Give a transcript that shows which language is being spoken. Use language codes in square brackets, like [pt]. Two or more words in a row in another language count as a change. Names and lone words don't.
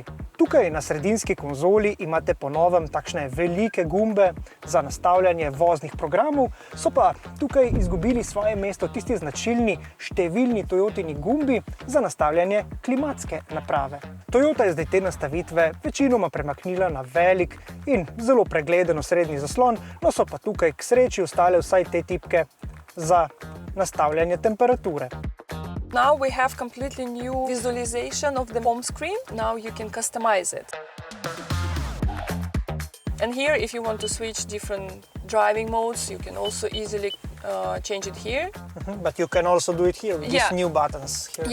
[sl] Tukaj na sredinski konzoli imate po novem takšne velike gumbe za nastavljanje voznih programov, so pa tukaj izgubili svoje mesto tisti značilni številni Toyotini gumbi za nastavljanje klimatske naprave. Toyota je zdaj te nastavitve večinoma premaknila na velik in zelo pregleden osrednji zaslon, no so pa tukaj k sreči ostale vsaj te tipke za nastavljanje temperature. [en] Now we have completely new visualization of the home screen. Now you can customize it. And here, if you want to switch different driving modes, you can also easily change it here. But you can also do it here with these new buttons here.